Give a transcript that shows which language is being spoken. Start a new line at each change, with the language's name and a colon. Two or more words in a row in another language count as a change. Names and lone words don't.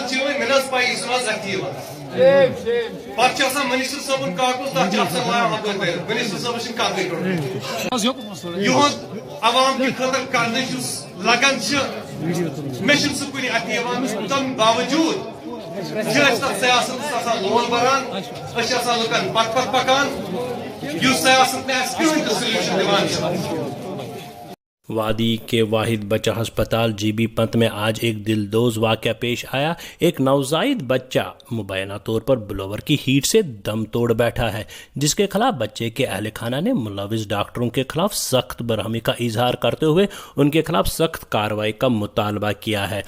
Kashmiri: چیوٕنۍ مےٚ نہ ٲس پَیی یہِ چھُنہٕ آز اَتھی یِوان، پتہٕ چھُ آسان منسٹر صٲبُن کاکُز تتھ چھُ افسر لاگان ہپٲرۍ کٔرِتھ، منسٹر صٲبس چھِنہٕ کتھٕے کٔرمٕژ یِہُنٛد عوام کہِ خٲطرٕ کرنٕچ یُس لگن چھِ مےٚ چھُنہٕ سُہ کُنہِ اَتھِ یِوان، تمہِ باوجوٗد چھِ أسۍ تتھ سیاستس آسان لول بران، أسۍ چھِ آسان لُکن پتہٕ پتہٕ پکان یُس سیاست نہٕ اَسہِ کٕہٕنۍ تہِ سلیوشن دِوان چھُ۔
Urdu: وادی کے واحد بچہ ہسپتال جی بی پنت میں آج ایک دلدوز واقعہ پیش آیا۔ ایک نوزائیدہ بچہ مبینہ طور پر بلوور کی ہیٹ سے دم توڑ بیٹھا ہے، جس کے خلاف بچے کے اہل خانہ نے ملوث ڈاکٹروں کے خلاف سخت برہمی کا اظہار کرتے ہوئے ان کے خلاف سخت کارروائی کا مطالبہ کیا ہے۔